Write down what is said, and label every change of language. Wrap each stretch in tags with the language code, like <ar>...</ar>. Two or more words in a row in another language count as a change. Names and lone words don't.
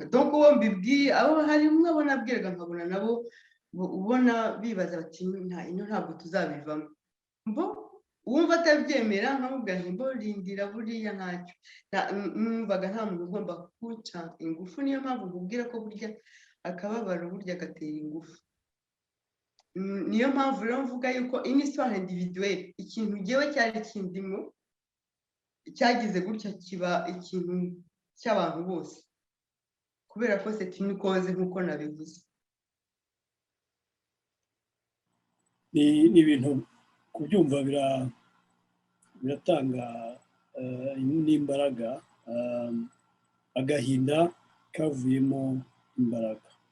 <rw>Donc uwo mbibwiye, abo hari umwe abona abwiraga nkabona nabo ubona bibaza bati ino ntabwo tuzabivamo. Uwumva atabyemera nkamubwira nti rindira buriya ntacyo. Numvaga nta muntu ugomba kuca ingufu, niyo mpamvu nkubwira ko burya akababaro burya gatera ingufu. Niyo mpamvu rero mvuga yuko</rw> <fr>une histoire individuelle,</fr> <rw>ikintu ngewe cyari kindimo cyagize gutya kiba ikintu cy'abantu bose, kubera ko</rw> <fr>c'est une cause</fr> <rw>nk'uko nabivuze. Ni ibintu kubyumva biratanga n'imbaraga, agahinda kavuyemo imbaraga.</rw>